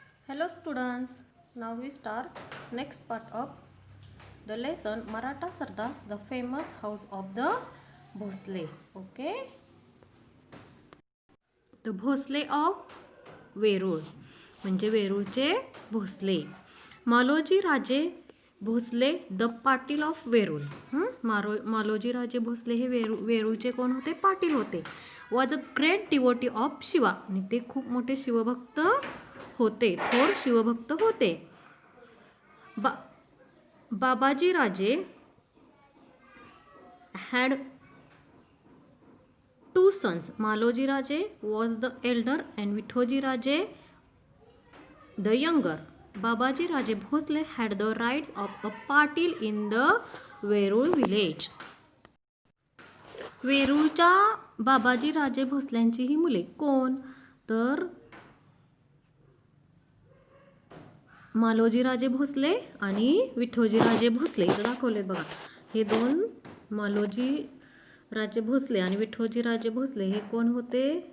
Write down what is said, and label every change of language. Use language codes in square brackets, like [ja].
[en] Hello students, now we start next part of the lesson Maratha Sardars, the famous house of the Bhosle. Okay, the Bhosle of Verul [mr] म्हणजे वेरूळचे Bhosale. [en] Maloji Raje Bhosle the patil of Verul. [mr] Maloji Raje Bhosale हे वेरूळचे कोण होते? पाटील होते. [en] was a great devotee of Shiva [mr] आणि ते खूप मोठे शिवभक्त होते, थोर शिवभक्त होते. [en] Babaji Raje had two sons. Maloji Raje was the elder and Vithoji Raje the younger. Babaji Raje Bhosle had the rights of a patil in the Verul village. [mr] वेरूळच्या बाबाजी राजे भोसल्यांची ही मुले कोण? तर मालोजी राजे भोसले आणि विठोजी राजे भोसले. इथं दाखवले बघा, हे दोन मालोजी राजे भोसले आणि विठोजी राजे भोसले हे कोण होते?